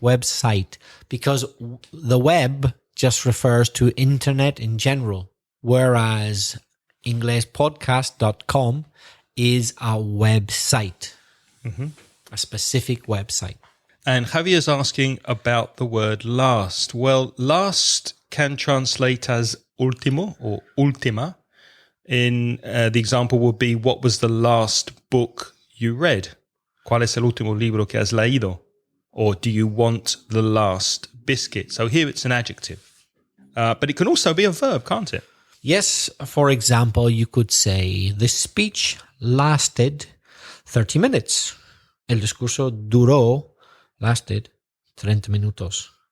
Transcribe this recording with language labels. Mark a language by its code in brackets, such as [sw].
[en] Website. Because the web just refers to internet in general, whereas inglespodcast.com is a website, a specific website. And Javier's asking about the word last. Well, last can translate as último or última. In the example would be, what was the last book you read? [es] ¿Cuál es el último libro que has leído? [en] Or do you want the last biscuit? So here it's an adjective. But it can also be a verb, can't it? Yes, for example, you could say, the speech lasted 30 minutes. [es] El discurso [en] lasted [es] 30 minutos.